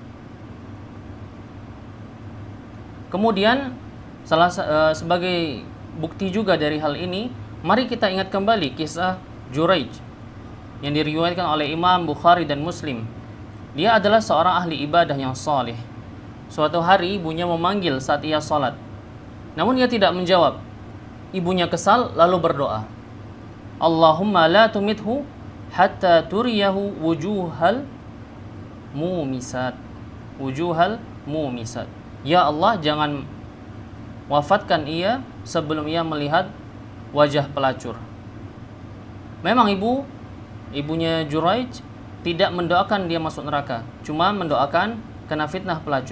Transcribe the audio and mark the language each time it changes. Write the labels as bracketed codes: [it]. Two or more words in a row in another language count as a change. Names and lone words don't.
[id] Kemudian sebagai bukti juga dari hal ini, mari kita ingat kembali kisah Juraij yang diriwayatkan oleh Imam Bukhari dan Muslim. Dia adalah seorang ahli ibadah yang saleh. Suatu hari ibunya memanggil saat ia salat, namun ia tidak menjawab. Ibunya kesal lalu berdoa, [ar] اللهم لا تمته حتى تريه وجوه المومسات. [id] Ya Allah, jangan wafatkan ia sebelum ia melihat wajah pelacur. Memang ibunya Juraij tidak mendoakan dia masuk neraka, cuma mendoakan kena fitnah pelacur.